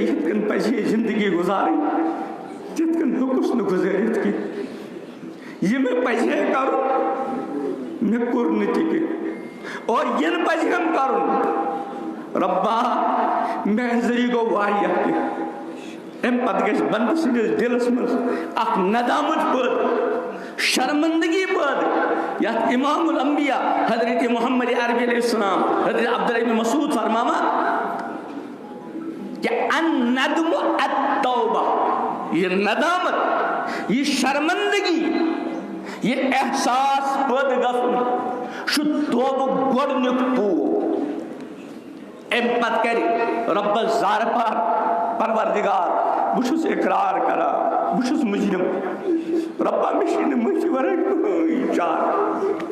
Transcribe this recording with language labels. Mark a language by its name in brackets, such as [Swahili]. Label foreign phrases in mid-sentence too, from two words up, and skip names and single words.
[Kashmiri] یِتھ کٔنۍ پزِ ہے زندگی گُزارٕنۍ تِتھ کٔنۍ ہیوٚکُس نہٕ گُزٲرِتھ کینٛہہ یہِ مےٚ پزِ ہے کرُن مےٚ کوٚر نہٕ تہِ کینٛہہ اور یِنہٕ پزِ ہم کرُن ربا میانہِ ذٔریعہٕ گوٚو واریاہ کینٛہہ امہِ پتہٕ گژھِ بندٕ سٕنٛدِس دِلس منٛز اکھ ندامت پٲدٕ شرمندگی پٲدٕ یتھ امام الانبیاء حضرت محمد عربی [Arabic] علیہ السلام [Kashmiri] حضرت عبداللہ بن مسعود فرماوان کہ [Arabic] الندم التوبہ [Kashmiri] یہ ندامت یہ شرمندگی یہ احساس پٲدٕ گژھُن چھُ توبُک گۄڈنیُک پوو امہِ پتہٕ کرِ رۄبس زارٕ پار پروردگار بہٕ چھُس اقرار کران بہٕ چھُس مجرم رۄبا مےٚ چھُے نہٕ مٔنٛزۍ ورٲے کٕہٕنۍ چارٕ